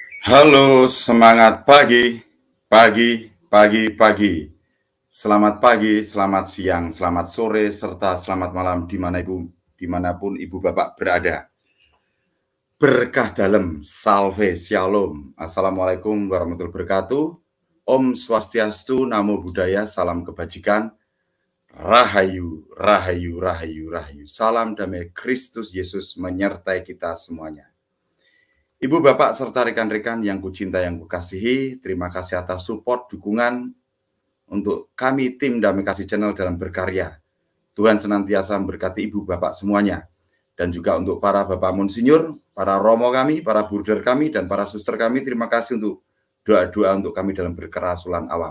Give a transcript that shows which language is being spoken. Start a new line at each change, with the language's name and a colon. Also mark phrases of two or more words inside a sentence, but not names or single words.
Indonesian: Halo, semangat pagi, pagi, pagi, pagi. Selamat pagi, selamat siang, selamat sore, serta selamat malam dimanapun ibu bapak berada. Berkah dalam, salve, shalom.
Arabic: السلام عليكم ورحمة الله وبركاته.
Sanskrit: Om Swastiastu,
Pali: Namo Buddhaya,
Indonesian: salam kebajikan. Rahayu, rahayu, rahayu, rahayu. Salam damai Kristus Yesus menyertai kita semuanya. Ibu, Bapak, serta rekan-rekan yang kucinta, yang kukasihi, terima kasih atas support, dukungan untuk kami tim Damai Kasih Channel dalam berkarya. Tuhan senantiasa memberkati Ibu, Bapak semuanya. Dan juga untuk para Bapak Monsinyur, para Romo kami, para Bruder kami, dan para Suster kami, terima kasih untuk doa-doa untuk kami dalam berkerasulan awam.